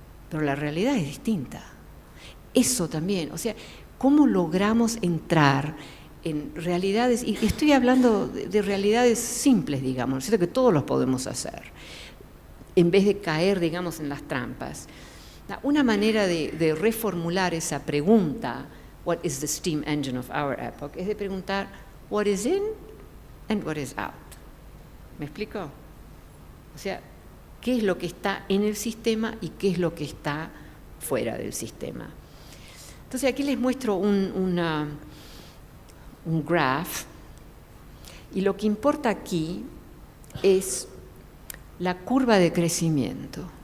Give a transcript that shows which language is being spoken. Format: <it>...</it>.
<es>Pero la realidad es distinta. Eso también, o sea, ¿cómo logramos entrar en realidades? Y estoy hablando de realidades simples, digamos, ¿cierto? Que todos los podemos hacer, en vez de caer, digamos, en las trampas. Una manera de reformular esa pregunta,</es> <en>what is the steam engine of our epoch,</en> <es>es de preguntar,</es> <en>what is in and what is out.</en> <es>¿Me explico? O sea, ¿qué es lo que está en el sistema y qué es lo que está fuera del sistema? Entonces aquí les muestro un graph, y lo que importa aquí es la curva de crecimiento.</es>